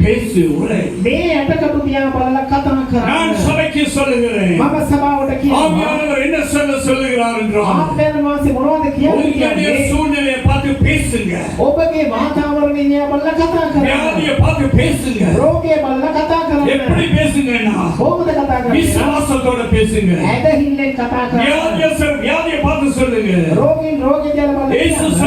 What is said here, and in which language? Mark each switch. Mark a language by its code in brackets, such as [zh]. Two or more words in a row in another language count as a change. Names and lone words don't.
[ta] பேசு உரை. [si] මේ ඇටකටු තියා බලලා කතා [ta] நான் [si] කරන්න. [ta] சபைக்கு சொல்லுகிறேன். [si] මම සභාවට කියනවා. [ta] ஆவியானவர் என்ன சொல்லுகிறார் என்றால், [si] ආත්මයන් වහන්සේ මොනවද [ta] உங்களுடைய [si] කියන්නේ? [ta] சூழ்நிலையை பார்த்து பேசுங்க. [si] ඔබගේ වාතාවරණය දිහා බලලා කතා කරන්න. [ta] வியாதியை பார்த்து பேசுங்க. [si] රෝගය බලලා කතා [ta] எப்படி [si] කරන්න. [ta] பேசுங்கன்னா, [si] කොහොමද කතා කරන්නේ? [ta] விசுவாசத்தோட பேசுங்க. [si] ඇදහිල්ලෙන් කතා කරන්න. [ta] வியாதியை பார்த்து சொல்லுங்க. [si] රෝගීන් රෝගය ගැන බලලා [ta] இயேசு [si] කියන්න.